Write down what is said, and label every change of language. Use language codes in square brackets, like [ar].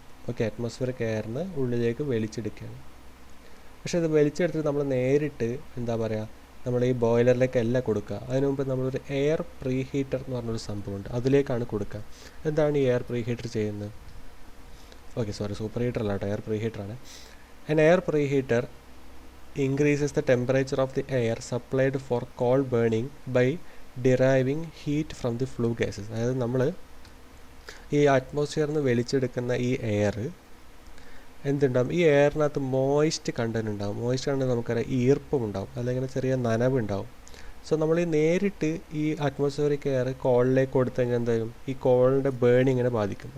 [ml] Okay, atmospheric എയറിന് ഉള്ളിലേക്ക് വലിച്ചെടുക്കുകയാണ്. പക്ഷേ ഇത് വലിച്ചെടുത്തിട്ട് നമ്മൾ നേരിട്ട് എന്താ പറയുക, നമ്മൾ ഈ ബോയിലറിലേക്കല്ല കൊടുക്കുക. അതിനു മുമ്പ് നമ്മളൊരു എയർ പ്രീ ഹീറ്റർ എന്ന് പറഞ്ഞൊരു സംഭവമുണ്ട്, അതിലേക്കാണ് കൊടുക്കുക. എന്താണ് ഈ എയർ പ്രീ ഹീറ്റർ ചെയ്യുന്നത്, ഓക്കെ സോറി, സൂപ്പർ ഹീറ്റർ അല്ല കേട്ടോ, air pre ഹീറ്ററാണ്. [en] An air increases the temperature of the air supplied for coal burning by deriving heat from the flue gases. [ml] അതായത് നമ്മൾ ഈ അറ്റ്മോസ്ഫിയറിൽ നിന്ന് വലിച്ചെടുക്കുന്ന ഈ എയർ എന്തുണ്ടാവും, ഈ എയറിനകത്ത് മോയിസ്റ്റ് കണ്ടൻറ് ഉണ്ടാവും. മോയിസ്റ്റ് കണ്ടൻറ് നമുക്കറിയാം ഈർപ്പം ഉണ്ടാവും, അല്ലെങ്കിൽ ചെറിയ നനവുണ്ടാവും. സോ നമ്മൾ ഈ നേരിട്ട് ഈ അറ്റ്മോസ്ഫിയറിക് എയർ കോളിലേക്ക് കൊടുത്തു കഴിഞ്ഞാൽ എന്തായാലും ഈ കോളിൻ്റെ ബേണിങ്ങിനെ ബാധിക്കും.